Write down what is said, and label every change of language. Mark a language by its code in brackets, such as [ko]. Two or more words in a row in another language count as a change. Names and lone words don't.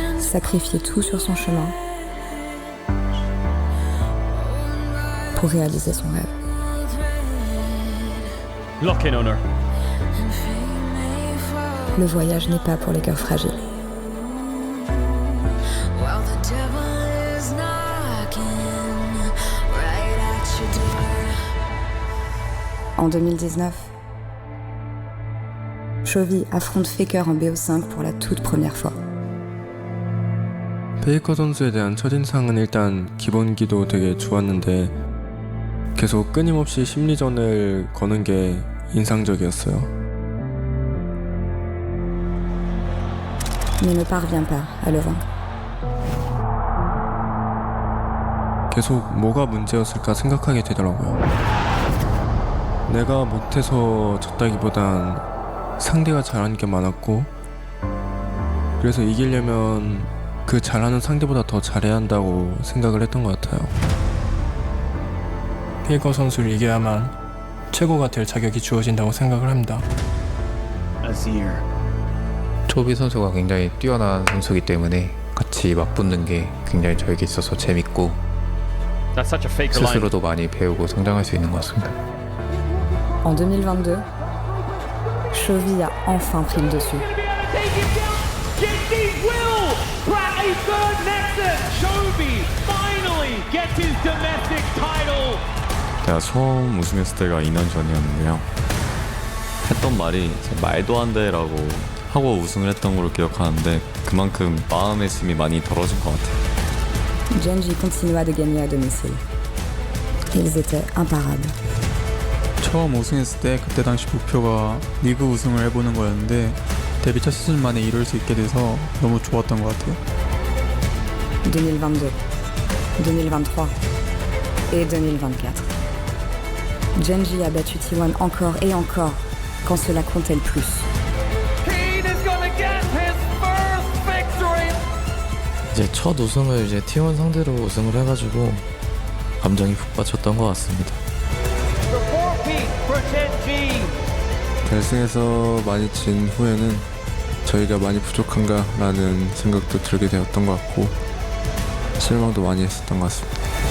[fr] sacrifier tout sur son chemin pour réaliser son rêve. [en] Lock in on her. [fr] Le voyage n'est pas pour les cœurs fragiles. En 2019, Chovy affronte Faker en BO5 pour la toute première fois. [ko] 페이커 선수에 대한 첫인상은 일단 기본기도 되게 좋았는데 계속 끊임없이 심리전을 거는 게 인상적이었어요. [fr] Mais ne parvient pas à le vaincre. [ko] 계속 뭐가 문제였을까 생각하게 되더라고요. 내가 못해서 졌다기보단 상대가 잘하는 게 많았고 그래서 이기려면 그 잘하는 상대보다 더 잘해야 한다고 생각을 했던 것 같아요. 페이커 선수를 이겨야만 최고가 될 자격이 주어진다고 생각을 합니다. 초비 선수가 굉장히 뛰어난 선수이기 때문에 같이 맞붙는 게 굉장히 저에게 있어서 재밌고 스스로도 많이 배우고 성장할 수 있는 것 같습니다. [fr] En 2022, Chovy a enfin pris le dessus. [ko] 제가 처음 우승했을 때가 2년 전이었는데요. 했던 말이 말도 안 돼라고 하고 우승을 했던 걸로 기억하는데 그만큼 마음의 힘이 많이 덜어진 것 같아요. [fr] Genji continua de gagner à domicile. Ils étaient imparables. [ko] 처음 우승했을 때 그때 당시 목표가 리그 우승을 해보는 거였는데 데뷔 첫 시즌 만에 이룰 수 있게 돼서 너무 좋았던 것 같아요. [fr] 2022, 2023 et 2024. Genji a battu T1 encore et encore quand cela comptait le plus. [ko] 이제 첫 우승을 이제 T1 상대로 우승을 해가지고 감정이 푹 받쳤던 것 같습니다. 결승에서 많이 진 후에는 저희가 많이 부족한가 라는 생각도 들게 되었던 것 같고 실망도 많이 했었던 것 같습니다.